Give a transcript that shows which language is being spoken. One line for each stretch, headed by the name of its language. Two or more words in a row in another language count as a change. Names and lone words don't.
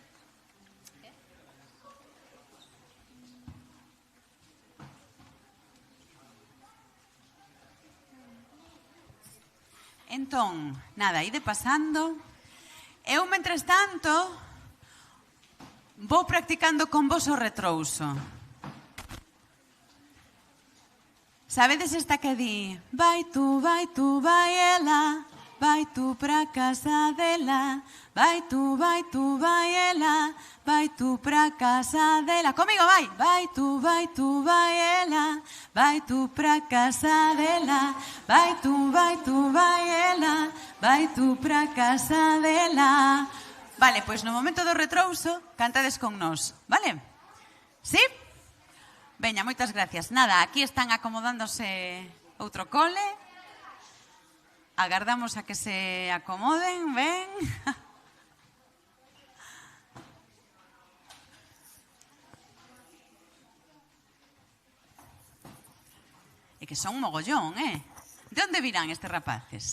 Galician: Entón, nada, ide pasando. Eu, mentres tanto, vou practicando con vos o retrouso. Sabedes esta que di? Vai tú, vai ela, vai tú pra casa dela, vai tú, vai ela, vai tú pra casa dela. Comigo, vai! Vai tú, vai ela, vai tú pra casa dela, vai tú, ela, vai tú pra casa dela. Vale, pois no momento do retrouso, cantades con nós, vale? Sí? Veña, moitas gracias. Nada, aquí están acomodándose outro cole. Agardamos a que se acomoden, ven. E que son un mogollón, De onde virán estes rapaces?